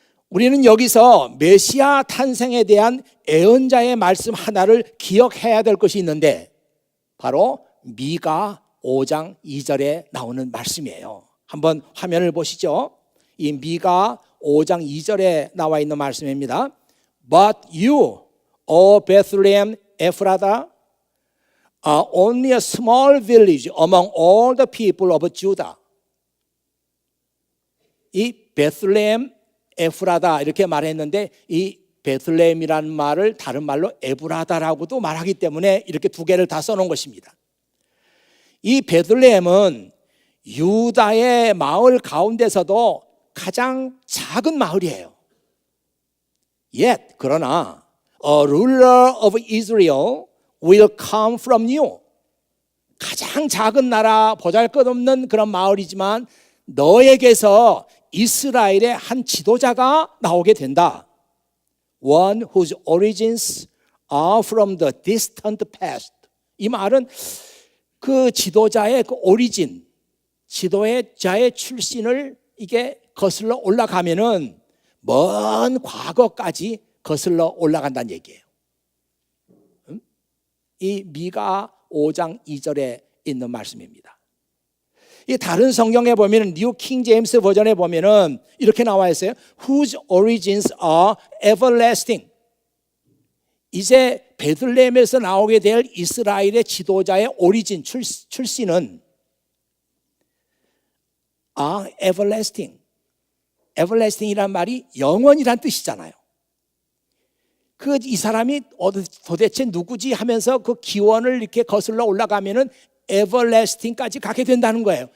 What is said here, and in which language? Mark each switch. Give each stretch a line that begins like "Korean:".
Korean: 우리는 여기서 메시아 탄생에 대한 예언자의 말씀 하나를 기억해야 될 것이 있는데, 바로 미가 5장 2절에 나오는 말씀이에요. 한번 화면을 보시죠. 이 미가 5장 2절에 나와 있는 말씀입니다.
English: But you, O Bethlehem Ephrathah, are only a small village among all the people of Judah.
Korean: 이 베들레헴 에프라다 이렇게 말했는데 이 베들레헴이라는 말을 다른 말로 에브라다라고도 말하기 때문에 이렇게 두 개를 다 써놓은 것입니다. 이 베들레헴은 유다의 마을 가운데서도 가장 작은 마을이에요.
English: Yet
Korean: 그러나
English: a ruler of Israel will come from you.
Korean: 가장 작은 나라, 보잘것없는 그런 마을이지만 너에게서 이스라엘의 한 지도자가 나오게 된다.
English: One whose origins are from the distant past.
Korean: 이 말은 그 지도자의 그 오리진, 지도자의 출신을 이게 거슬러 올라가면은 먼 과거까지 거슬러 올라간다는 얘기예요. 이 미가 5장 2절에 있는 말씀입니다. 이 다른 성경에 보면은 뉴 킹 제임스 버전에 보면은 이렇게 나와 있어요.
English: Whose origins are everlasting.
Korean: 이제 베들레헴에서 나오게 될 이스라엘의 지도자의 오리진 출신은
English: are everlasting.
Korean: everlasting이란 말이 영원이란 뜻이잖아요. 이 사람이 도대체 누구지 하면서 그 기원을 이렇게 거슬러 올라가면은 everlasting까지 가게 된다는 거예요.